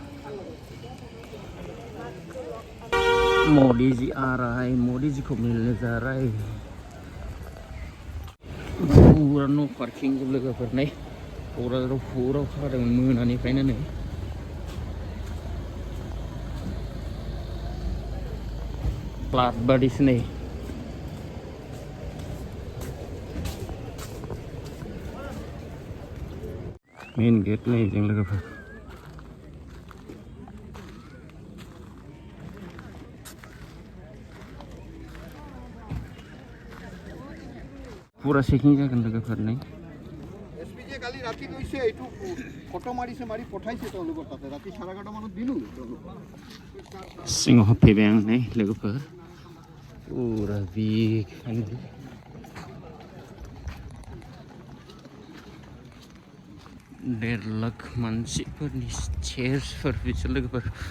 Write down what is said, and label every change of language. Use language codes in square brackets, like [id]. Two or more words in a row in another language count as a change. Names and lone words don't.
[hi] मोदी जी आ रहा है मोदी जी को मिलने जा रहा है [brx] पूरा न' पार्किं जोब लोगोफोर नै क'क्राझाराव फुराव खादोंमोन मोनानिफ्रायनो नै फ्लाट बादिसो नै मेन गेट नै जों लोगोफोर पूरा चेकिं जागोन लोगोफोर नै [as] एसपीजे কালি ৰাতি গৈছে এইটো ফটো মাৰিছে মাৰি পঠাইছে তেওঁলোকৰ তাতে ৰাতি 11:30 মানত দিলো [brx] सिङाव हाबफैबाय आं नै लोगोफोर पूरा [en] big final [brx] 1.5 लाख मानसिफोरनि चेयार्सफोर बिसोर लोगोफोर